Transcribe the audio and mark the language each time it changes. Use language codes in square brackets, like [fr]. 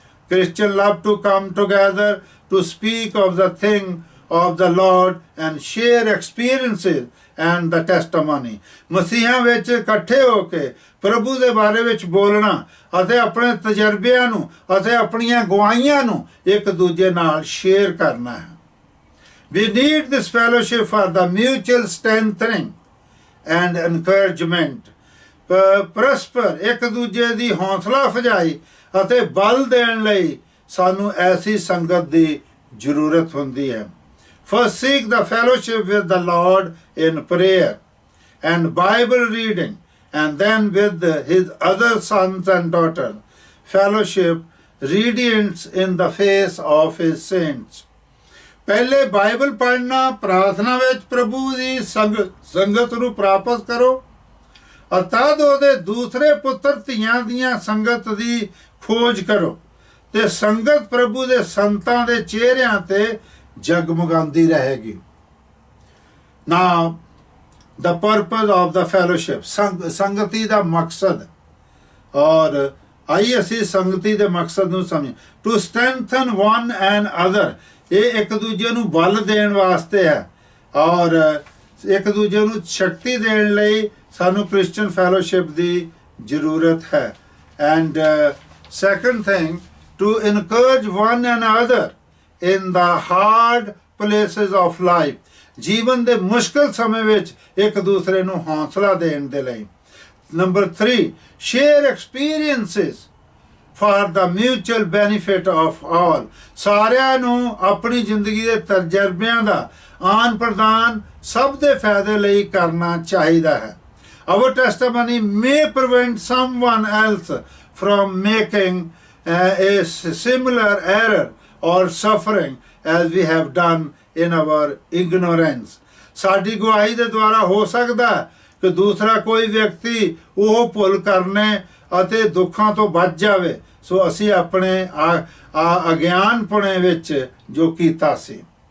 [en] Christians love to come together to speak of the thing of the Lord and share experiences and the testimony. [pa] ਮਸੀਹਾਂ ਵਿੱਚ ਇਕੱਠੇ ਹੋ ਕੇ ਪ੍ਰਭੂ ਦੇ ਬਾਰੇ ਵਿੱਚ ਬੋਲਣਾ ਅਤੇ ਆਪਣੇ ਤਜਰਬਿਆਂ ਨੂੰ ਅਤੇ ਆਪਣੀਆਂ ਗਵਾਹੀਆਂ ਨੂੰ ਇੱਕ ਦੂਜੇ ਨਾਲ ਸ਼ੇਅਰ ਕਰਨਾ ਹੈ। [en] We need this fellowship for the mutual strengthening and encouragement. [pa] ਪਰਸਪਰ ਇੱਕ ਦੂਜੇ ਦੀ ਹੌਸਲਾ ਅਫਜ਼ਾਈ ਅਤੇ ਬਲ ਦੇਣ ਲਈ ਸਾਨੂੰ ਐਸੀ ਸੰਗਤ ਦੀ ਜ਼ਰੂਰਤ ਹੁੰਦੀ ਹੈ। [en] First seek the fellowship with the Lord in prayer and Bible reading, and then with his other sons and daughters. Fellowship radiates in the face of his saints. [pa] ਪਹਿਲੇ ਬਾਈਬਲ ਪੜ੍ਹਨਾ, ਪ੍ਰਾਰਥਨਾ ਵਿੱਚ ਪ੍ਰਭੂ ਦੀ ਸੰਗਤ ਨੂੰ ਪ੍ਰਾਪਤ ਕਰੋ ਅਰਥਾਤ ਉਹਦੇ ਦੂਸਰੇ ਪੁੱਤਰ ਧੀਆਂ ਦੀਆਂ ਸੰਗਤ ਦੀ ਖੋਜ ਕਰੋ ਤੇ ਸੰਗਤ ਪ੍ਰਭੂ ਦੇ ਸੰਤਾਂ ਦੇ ਚਿਹਰਿਆਂ ਤੇ ਜਗਮਗਾਉਂਦੀ ਰਹੇਗੀ। [en] Now, the purpose of the fellowship, [pa] ਸੰਗਤੀ ਦਾ ਮਕਸਦ, ਔਰ ਆਈ ਅਸੀਂ ਸੰਗਤੀ ਦੇ ਮਕਸਦ ਨੂੰ ਸਮਝੀਏ। [en] To strengthen one and other, [pa] ਇਹ ਇੱਕ ਦੂਜੇ ਨੂੰ ਬਲ ਦੇਣ ਵਾਸਤੇ ਹੈ ਔਰ ਇੱਕ ਦੂਜੇ ਨੂੰ ਸ਼ਕਤੀ ਦੇਣ ਲਈ ਸਾਨੂੰ ਕ੍ਰਿਸਚਨ ਫੈਲੋਸ਼ਿਪ ਦੀ ਜ਼ਰੂਰਤ ਹੈ। [en] And second thing, to encourage one another in the hard places of life. [pa] ਜੀਵਨ ਦੇ ਮੁਸ਼ਕਲ ਸਮੇਂ ਵਿੱਚ ਇੱਕ ਦੂਸਰੇ ਨੂੰ ਹੌਸਲਾ ਦੇਣ ਦੇ ਲਈ। [en] Number 3, share experiences for the mutual benefit of all. [pa] ਸਾਰਿਆਂ ਨੂੰ ਆਪਣੀ ਜ਼ਿੰਦਗੀ ਦੇ ਤਜਰਬਿਆਂ ਦਾ ਆਨ ਪ੍ਰਦਾਨ ਸਭ ਦੇ ਫਾਇਦੇ ਲਈ ਕਰਨਾ ਚਾਹੀਦਾ ਹੈ। [en] Our testimony may prevent someone else from making a similar error or suffering as we have done in our ignorance. [pa] ਸਾਡੀ ਗਵਾਹੀ ਦੇ ਦੁਆਰਾ ਹੋ ਸਕਦਾ ਕਿ ਦੂਸਰਾ ਕੋਈ ਵਿਅਕਤੀ ਉਹ ਭੁੱਲ ਕਰਨੇ ਅਤੇ ਦੁੱਖਾਂ ਤੋਂ ਬਚ ਜਾਵੇ ਸੋ ਅਸੀਂ ਆਪਣੇ ਅਗਿਆਨਪੁਣੇ ਵਿੱਚ ਜੋ ਕੀਤਾ ਸੀ।